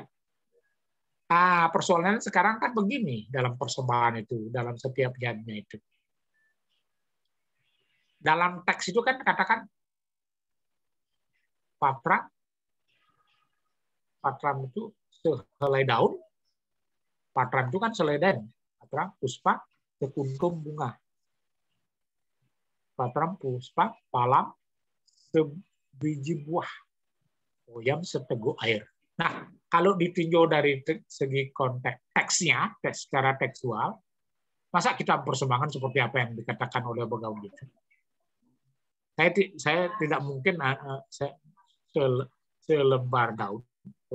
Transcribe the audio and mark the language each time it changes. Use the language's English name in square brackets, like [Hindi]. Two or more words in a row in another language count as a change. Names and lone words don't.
[Indonesian] Persoalannya sekarang kan begini dalam persembahan itu, dalam setiap yannya itu. Dalam teks itu kan katakan patram itu sehelai daun, patram itu kan selai daun, [Sanskrit] patram puspa [Indonesian] sekuntum bunga, [Sanskrit] patram puspa palam [Indonesian] sebiji buah, toyam seteguk air. Nah, kalau ditinjau dari segi konteks teksnya, secara tekstual, masa kita persembahkan seperti apa yang dikatakan oleh Bhagavad Gita? Saya tidak mungkin selembar daun.